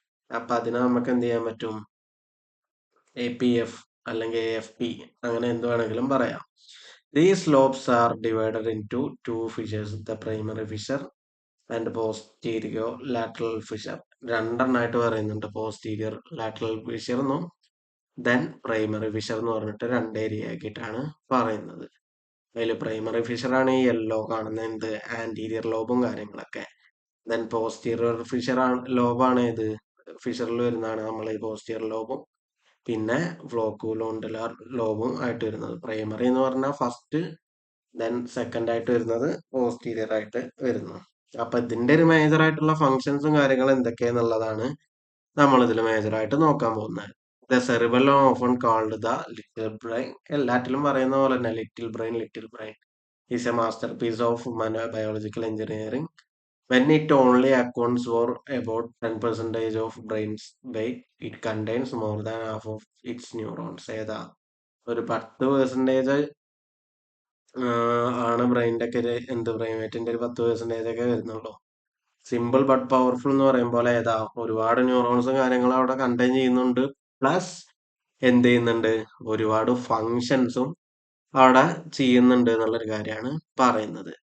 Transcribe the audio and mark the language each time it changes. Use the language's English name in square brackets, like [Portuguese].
[Malayalam] അപ്പൊ അതിനെ നമുക്ക് എന്ത് ചെയ്യാൻ പറ്റും, APF അല്ലെങ്കിൽ AFP അങ്ങനെ എന്ത് വേണമെങ്കിലും പറയാം. [English] These lobes are divided into two fissures, the primary fissure and posterior lateral fissure. [Malayalam] രണ്ടെണ്ണായിട്ട് പറയുന്നുണ്ട്, പോസ്റ്റീരിയർ ലാറ്ററൽ ഫിഷർ എന്നും ദെൻ പ്രൈമറി ഫിഷർ എന്ന് പറഞ്ഞിട്ട് രണ്ട് ഏരിയ ആക്കിയിട്ടാണ് പറയുന്നത്. അതിൽ പ്രൈമറി ഫിഷർ ആണ് ഈ യെല്ലോ കാണുന്ന എന്ത് ആന്റീരിയർ ലോബും കാര്യങ്ങളൊക്കെ. ദെൻ പോസ്റ്റീരിയർ ഫിഷർ ലോബാണ് ഏത് ഫിഷറിൽ വരുന്നതാണ് നമ്മൾ ഈ പോസ്റ്റീരിയർ ലോബും പിന്നെ ഫ്ലോക്കുലോണ്ടുലാർ ലോബും ആയിട്ട് വരുന്നത്. പ്രൈമറി എന്ന് പറഞ്ഞാൽ ഫസ്റ്റ്, ദെൻ സെക്കൻഡ് ആയിട്ട് വരുന്നത് പോസ്റ്റീരിയർ ആയിട്ട് വരുന്നു. അപ്പൊ ഇതിന്റെ ഒരു മേജർ ആയിട്ടുള്ള ഫങ്ഷൻസും കാര്യങ്ങളും എന്തൊക്കെയാന്നുള്ളതാണ് നമ്മൾ ഇതിൽ മേജർ ആയിട്ട് നോക്കാൻ പോകുന്നത്. [English] The cerebellum often called the little brain. [Malayalam] എല്ലാറ്റിലും പറയുന്ന പോലെ തന്നെ [English] Little brain is a masterpiece of biological engineering. When it only accounts for about 10% of brain's weight, it contains more than half of its neurons. [Malayalam] ഏതാ ഒരു [English] 10% [Malayalam] ആണ് ബ്രെയിനിന്റെ ഒക്കെ ഒരു എന്ത് ബ്രെയിൻവേറ്റിന്റെ ഒരു 10% ഒക്കെ വരുന്നുള്ളൂ. [English] simple but powerful [Malayalam] എന്ന് പറയും പോലെ ഏതാ ഒരുപാട് ന്യൂറോൺസും കാര്യങ്ങളും അവിടെ കണ്ടെയ്ൻ ചെയ്യുന്നുണ്ട്. പ്ലസ് എന്ത് ചെയ്യുന്നുണ്ട്, ഒരുപാട് ഫങ്ഷൻസും അവിടെ ചെയ്യുന്നുണ്ട് എന്നുള്ളൊരു കാര്യമാണ് പറയുന്നത്.